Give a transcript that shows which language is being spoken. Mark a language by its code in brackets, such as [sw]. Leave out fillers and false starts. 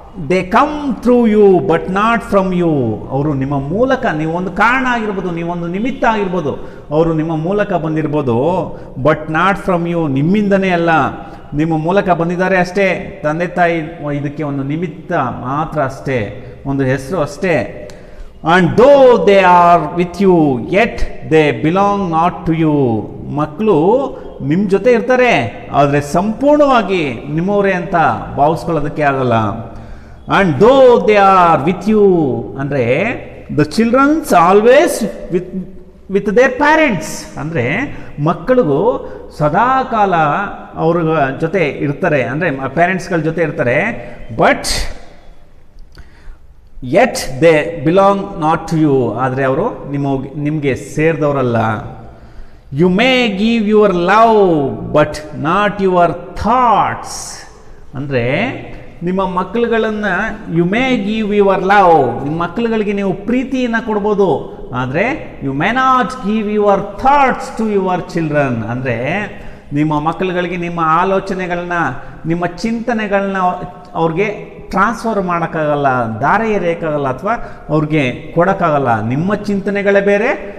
[en] they come through you but not from you. [kn] ಅವರು ನಿಮ್ಮ ಮೂಲಕ, ನೀವೊಂದು ಕಾರಣ ಆಗಿರ್ಬೋದು, ನೀವೊಂದು ನಿಮಿತ್ತ ಆಗಿರ್ಬೋದು, ಅವರು ನಿಮ್ಮ ಮೂಲಕ ಬಂದಿರ್ಬೋದು. [en] but not from you, [kn] ನಿಮ್ಮಿಂದನೇ ಅಲ್ಲ, ನಿಮ್ಮ ಮೂಲಕ ಬಂದಿದ್ದಾರೆ ಅಷ್ಟೇ. ತಂದೆ ತಾಯಿ ಇದಕ್ಕೆ ಒಂದು ನಿಮಿತ್ತ ಮಾತ್ರ ಅಷ್ಟೇ, ಒಂದು ಹೆಸರು ಅಷ್ಟೇ. [en] and though they are with you yet they belong not to you. [kn] ಮಕ್ಕಳು ನಿಮ್ಮ ಜೊತೆ ಇರ್ತಾರೆ, ಆದರೆ ಸಂಪೂರ್ಣವಾಗಿ ನಿಮ್ಮವರೇ ಅಂತ ಭಾವಿಸ್ಕೊಳ್ಳೋದಕ್ಕೆ ಆಗಲ್ಲ. [en] and though they are with you ಅಂದರೆ the children's always with their parents. [kn] ಅಂದರೆ ಮಕ್ಕಳಿಗೂ ಸದಾಕಾಲ ಅವ್ರ ಜೊತೆ ಇರ್ತಾರೆ, ಅಂದರೆ ಪೇರೆಂಟ್ಸ್ಗಳ ಜೊತೆ ಇರ್ತಾರೆ. [en] But yet they belong not to you. [kn] ಆದರೆ ಅವರು ನಿಮಗೆ ಸೇರಿದವರಲ್ಲ. [en] you may give your love but not your thoughts. [kn] ಅಂದರೆ ನಿಮ್ಮ ಮಕ್ಕಳುಗಳನ್ನು [en] you may give your love, [kn] ನಿಮ್ಮ ಮಕ್ಕಳುಗಳಿಗೆ ನೀವು ಪ್ರೀತಿಯನ್ನು ಕೊಡ್ಬೋದು, ಆದರೆ [en] You may not give your thoughts to your children. [kn] ಅಂದರೆ ನಿಮ್ಮ ಮಕ್ಕಳುಗಳಿಗೆ ನಿಮ್ಮ ಆಲೋಚನೆಗಳನ್ನ, ನಿಮ್ಮ ಚಿಂತನೆಗಳನ್ನ ಅವ್ರಿಗೆ ಟ್ರಾನ್ಸ್ಫರ್ ಮಾಡೋಕ್ಕಾಗಲ್ಲ, ದಾರಿ ಎರೆಯೋಕ್ಕಾಗಲ್ಲ, ಅಥವಾ ಅವ್ರಿಗೆ ಕೊಡೋಕ್ಕಾಗಲ್ಲ. ನಿಮ್ಮ ಚಿಂತನೆಗಳೇ ಬೇರೆ,